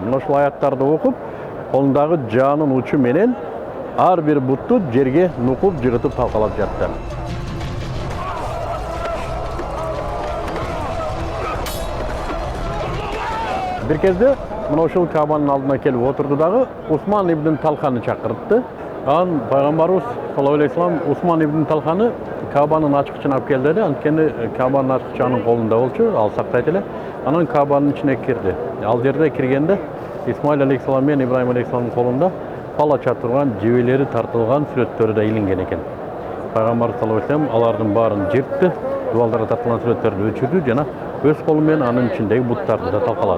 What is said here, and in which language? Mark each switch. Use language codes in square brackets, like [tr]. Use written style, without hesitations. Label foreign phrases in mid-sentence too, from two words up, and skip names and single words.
[ky] Мына ушул аяттарды окуп, колундагы жанын учу менен ар бир бутту жерге нукуп жыгытып талкалап жатты. Бир кезде мына ушул Кабанын алдына келип отурду дагы Усман ибн Талханы чакыртты. Анан Пайгамбарыбыз [ar] صلى الله عليه وسلم [ky] Усман ибн Талханы Кабанын ачкычын алып келди эле. Анткени Кабанын ачкычы анын колунда болчу, ал сактайт эле. Анан Кабанын ичине кирди. Ал жерде киргенде Исмаил алейхиссалам менен Ибрахим алейхиссаламдын колунда палача турган, жебелери тартылган сүрөттөрү да илинген экен. Пайгамбар [ar] صلى الله عليه وسلم [ky] алардын баарын жыртты, дубалдарга тартылган сүрөттөрдү өчүрдү жана өз колу менен анын ичиндеги буттарды да талкалады.